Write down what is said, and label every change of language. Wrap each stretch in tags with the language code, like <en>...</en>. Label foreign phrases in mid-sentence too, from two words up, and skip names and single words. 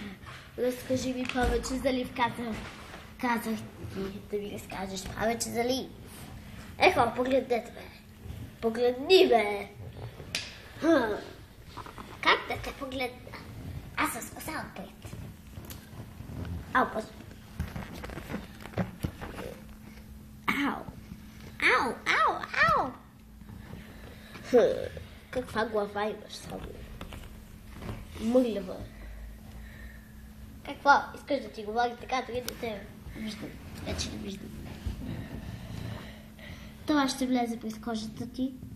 <bg>Разкажи ми повече за Лив, казах ти да ми разкажеш повече за Лив. Ехо, погледнете бе. Погледни бе. Как да те погледна? Аз съм с коса отпред. Ау, пос. Ау. Ау, ау, ау. Каква глава имаш само? Мъглева. Какво? Искаш да ти говори така, дори да те виждам. Вече не виждам. Това ще влезе през кожата ти.</bg>